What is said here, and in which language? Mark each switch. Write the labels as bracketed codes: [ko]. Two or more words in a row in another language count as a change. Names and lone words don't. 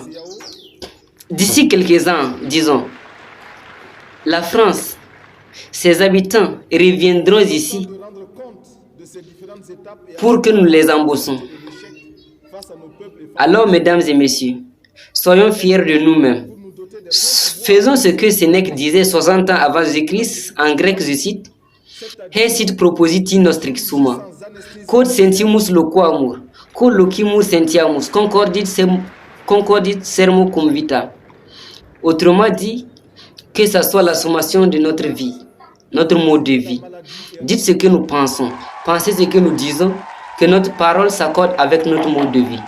[fr] D'ici quelques ans, disons. La France, ses habitants reviendront ici pour que nous les embossons. Alors, mesdames et messieurs, soyons fiers de nous-mêmes. Faisons ce que Sénèque disait 60 ans avant Jésus-Christ, en grec, je cite, [la] Hesit propositi nostri summa, quod sentimus loquamur, quod locimur sentiamus, concordit sermo cum vita. [fr] Autrement dit, que ce soit la sommation de notre vie, notre mode de vie. Dites ce que nous pensons, pensez ce que nous disons, que notre parole s'accorde avec notre mode de vie.